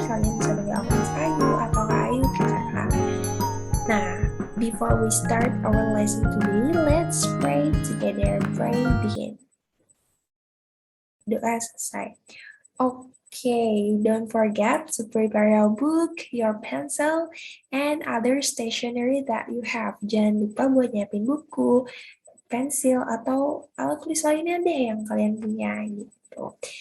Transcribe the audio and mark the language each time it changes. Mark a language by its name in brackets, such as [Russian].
[Indonesian] Kalian bisa panggil aku Miss Ayu atau Kak Ayu kakak. [English] Nah, before we start our lesson today, let's pray together. Pray begin. [Indonesian] Doa selesai. [English] Okay, don't forget to prepare your book, your pencil, and other stationery that you have. [Indonesian] Jangan lupa buat nyiapin buku, pensil, atau alat tulis lainnya deh yang kalian punya gitu.